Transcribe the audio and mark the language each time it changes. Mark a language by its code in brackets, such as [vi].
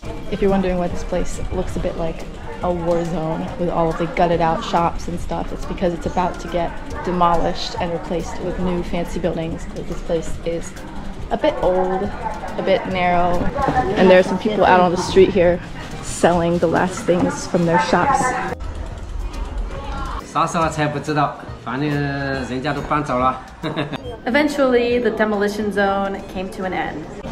[en] If you're wondering why this place looks a bit like a war zone with all of the gutted out shops and stuff, it's because it's about to get demolished and replaced with new fancy buildings. This place is a bit old, a bit narrow, and there are some people out on the street here selling the last things from their shops. [zh] 啥时候才不知道，反正人家都搬走了。 [en] Eventually, the demolition zone came to an end.